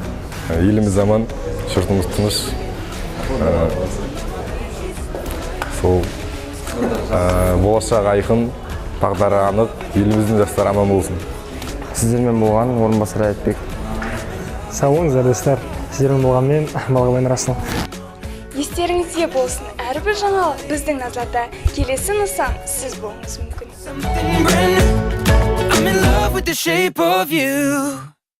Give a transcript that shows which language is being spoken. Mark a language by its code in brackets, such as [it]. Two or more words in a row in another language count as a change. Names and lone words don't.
[kk] Еліміз аман, жұртымыз тыныш. Сол болашақ айқын, тағдары анық, еліміздің жастары аман болсын. Сіздермен болған Орынбасар Аятбек. Сау болыңыздар достар. Сіздермен болған мен Балғабай Расыл. Естеріңізде болсын, әрбір жаңалық біздің назарда. Келесі нысан сіз болуыңыз мүмкін. [en] I'm in love with the shape of you.